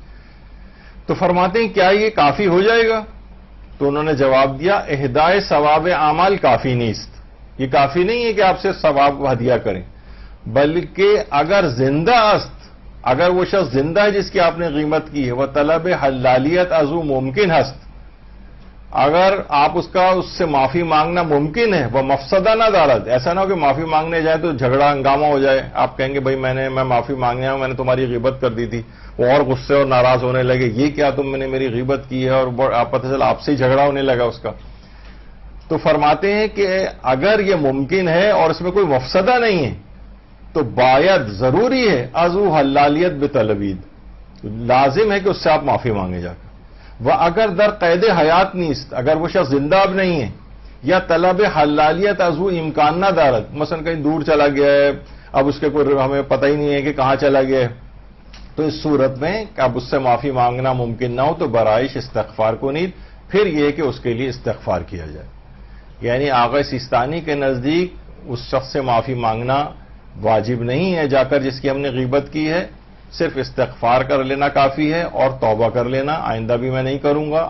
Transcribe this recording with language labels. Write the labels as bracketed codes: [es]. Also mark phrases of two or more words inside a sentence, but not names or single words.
[ur] تو فرماتے ہیں کیا یہ کافی ہو جائے گا؟ تو انہوں نے جواب دیا [fa] اہدائے ثواب اعمال کافی نیست. [ur] یہ کافی نہیں ہے کہ آپ سے ثواب ہدیہ کریں, بلکہ [fa] اگر زندہ است, [ur] اگر وہ شخص زندہ ہے جس کی آپ نے غیبت کی ہے, وہ [fa] طلب حلالیت ازو ممکن ہست, [ur] اگر آپ اس سے معافی مانگنا ممکن ہے, وہ [fa] مفسدہ نہ دارد, [ur] ایسا نہ ہو کہ معافی مانگنے جائے تو جھگڑا ہنگامہ ہو جائے, آپ کہیں گے بھائی میں معافی مانگنے آیا ہوں, میں نے تمہاری غیبت کر دی تھی, وہ اور غصے اور ناراض ہونے لگے, یہ کیا تم نے میری غیبت کی ہے, اور آپ پتہ چلا آپ سے ہی جھگڑا ہونے لگا اس کا. تو فرماتے ہیں کہ اگر یہ ممکن ہے اور اس میں کوئی مفسدہ نہیں ہے تو باید ضروری ہے [fa] ازو حلالیت بطلبید, [ur] لازم ہے کہ اس سے آپ معافی مانگے جا کر. [fa] وہ اگر در قید حیات نیست, [ur] اگر وہ شخص زندہ اب نہیں ہے, [fa] یا طلب حلالیت ازو امکان نہ دارد, [ur] مثلا کہیں دور چلا گیا ہے, اب اس کے کوئی ہمیں پتہ ہی نہیں ہے کہ کہاں چلا گیا ہے, تو اس صورت میں کہ اب اس سے معافی مانگنا ممکن نہ ہو تو [fa] برائش استغفار کو نیت, [ur] پھر یہ کہ اس کے لیے استغفار کیا جائے. یعنی آقا سیستانی کے نزدیک اس شخص سے معافی مانگنا واجب نہیں ہے جا کر جس کی ہم نے غیبت کی ہے, صرف استغفار کر لینا کافی ہے اور توبہ کر لینا, آئندہ بھی میں نہیں کروں گا.